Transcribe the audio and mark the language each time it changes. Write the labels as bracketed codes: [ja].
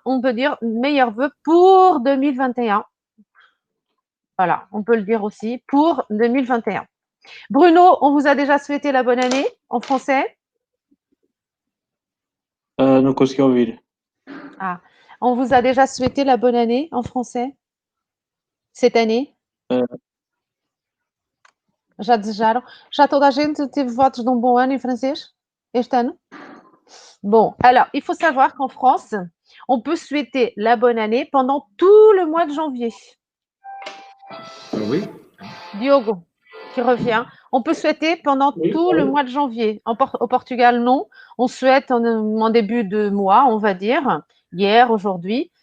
[fr] On peut dire meilleurs vœux pour 2021. Voilà, on peut le dire aussi pour 2021. Bruno, on vous a déjà souhaité la bonne année en français. [pt] Não consegui ouvir. [fr] Ah, on vous a déjà souhaité la bonne année en français cette année. Uh, [pt] Já desejaram? Já toda a gente teve votos de um bom ano em francês este ano? [fr] Bon, alors, il faut savoir qu'en France, on peut souhaiter la bonne année pendant tout le mois de janvier. Oui. Diogo, qui revient. On peut souhaiter pendant Oui, tout le allô? mois de janvier. Au Portugal, non. On souhaite en début de mois, on va dire, hier, aujourd'hui.